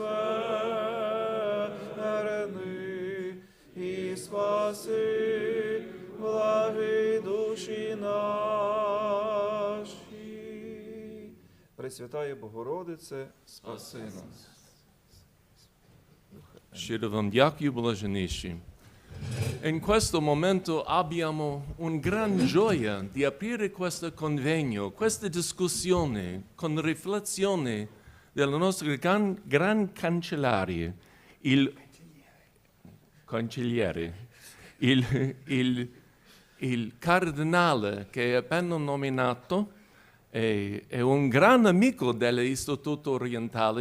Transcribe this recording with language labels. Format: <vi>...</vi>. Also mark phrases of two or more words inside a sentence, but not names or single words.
<uk>скверни, і спаси благі душі наші.</uk> <cu>Пресвятая Богородице, спаси нас.</cu> <uk>Щиро вам дякую, Блаженніший.</uk> <it>In questo momento abbiamo un gran gioia di aprire questo convegno, questa discussione con riflessione della nostra gran cancelliere, il cardinale che è appena nominato, è un gran amico dell'Istituto Orientale.</it>